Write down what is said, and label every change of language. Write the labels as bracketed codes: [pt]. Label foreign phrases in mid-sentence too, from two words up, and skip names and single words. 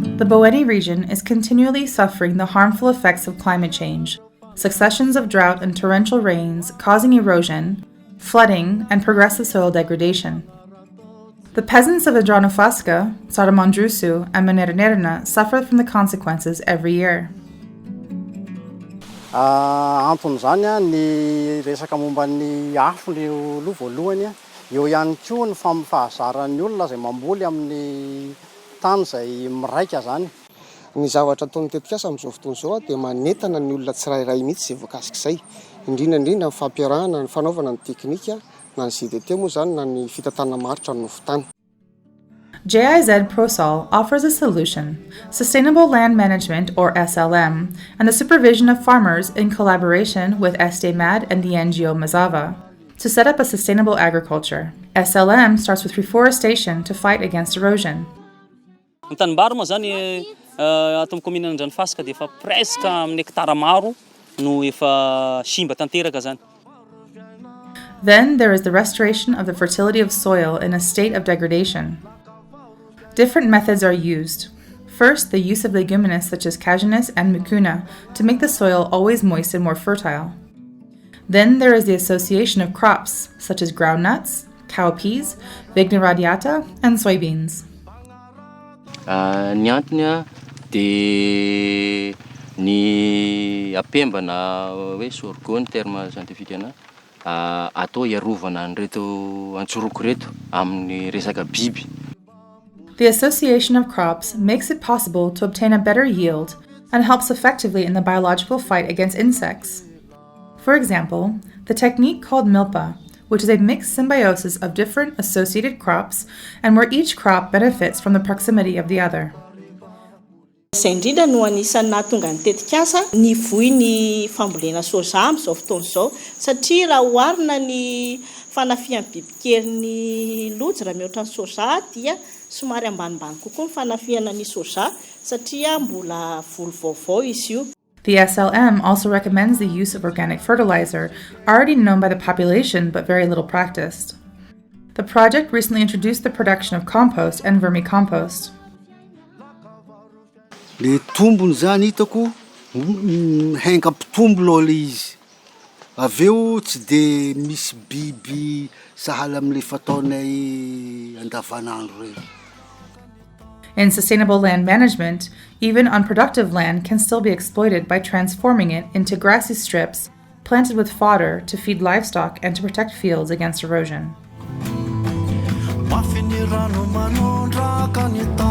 [en] Boeni region is continually suffering the harmful effects of climate change, successions of drought and torrential rains causing erosion, flooding, and progressive soil degradation. The peasants of Andronofasca, Saramandrusu, and Manernerna suffer from the consequences every year. [mg] Anton'izany ny resaka momba ny afo ny aloha voalohany eo ihany koa ny fahazaran'ny olona izay mamboly amin'ny tany izay miraika zany. Ny zavatra ataony tetikasa amin'izao fotoana izao dia manentana ny olona tsirairay mihitsy izay voakasika izay. Indrindra ny fampiarahana ny fanaovana ny teknika na ny ZDT moa zany na ny fitantanana maritra ny nofotany. [en] GIZ ProSol offers a solution, sustainable land management or SLM, and the supervision of farmers in collaboration with SDMAD and the NGO Mazava to set up a sustainable agriculture. SLM starts with reforestation to fight against erosion. [mg] Ny tanimbary moa zany ato amin'ny commune Andronofasca dia efa presque amin'ny hektara maro no efa simba tanteraka zany. [en] Then there is the restoration of the fertility of soil in a state of degradation. Different methods are used. First, the use of legumineuses such as cashewness and mucuna to make the soil always moist and more fertile. Then there is the association of crops such as groundnuts, cowpeas, vigna radiata, and soybeans. [mg] Ny antony dia ny apemba na hoe sorgho ny [fr] terme scientifique [mg] atao iarovana an'ireto antsoroko reto amin'ny resaka biby. [en] The association of crops makes it possible to obtain a better yield and helps effectively in the biological fight against insects. For example, the technique called milpa, which is a mixed symbiosis of different associated crops and where each crop benefits from the proximity of the other. [mg] Izay indrindra no anisan'ny nahatonga ny tetikasa ny vohy fambolena soja amin'izao fotoana izao satria raha oharina ny fanafihan'ny bibikely ny lojy raha mihoatra ny soja dia somary ambanimbany kokoa ny fanafihana ny soja satria mbola volo vaovao izy io. [en] The SLM also recommends the use of organic fertilizer, already known by the population but very little practiced. The project recently introduced the production of compost and vermicompost. [mg] Le tombony zany hitako haingampitombo aloha le izy. Aveo tsy de misy biby sahala amin'le fataonay andavanandro reny. [en] In sustainable land management, even unproductive land can still be exploited by transforming it into grassy strips planted with fodder to feed livestock and to protect fields against erosion.